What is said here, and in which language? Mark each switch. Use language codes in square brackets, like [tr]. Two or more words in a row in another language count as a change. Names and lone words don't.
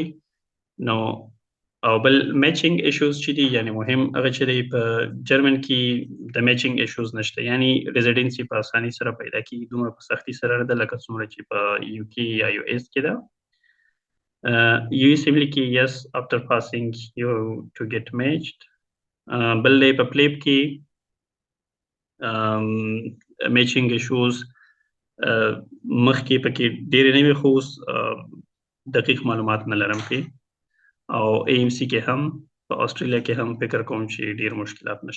[ps] نو او بل [en] matching issues [ps] چې دي، یعنی مهم هغه چې دی په جرمن کې د [en] matching issues [ps] نشته، یعنی ریزیډنسي په اسانۍ سره پیدا کېږي، دومره په سختي سره نه ده لکه څومره چې په UK یا US کې ده. [en] USMLE کې yes after passing you to get matched. [ps] بل دی په پلیب کې [en] matching issues [ps] مخکې پکې ډېرې نه وي، خو دقیق معلومات نه لرم پې. او AMC کې هم په استرالیا کې هم فکر کوم چې ډېر مشکلات نشته.